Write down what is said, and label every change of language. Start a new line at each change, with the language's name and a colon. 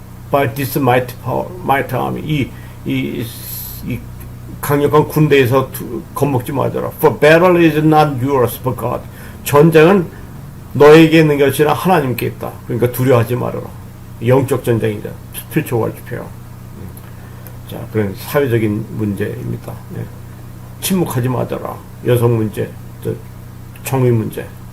English: By this mighty power, mighty army.
Korean: 이 강력한 군대에서 겁먹지 말아라.
English: For battle is not yours, but God.
Korean: 전쟁은 너에게 있는 것이 아니라 하나님께 있다. 그러니까 두려워하지 말아라. 영적 전쟁이다.
English: spiritual warfare.
Korean: 자, 그런 사회적인 문제입니다. 네. 침묵하지 말아라. 여성 문제, 정의 문제.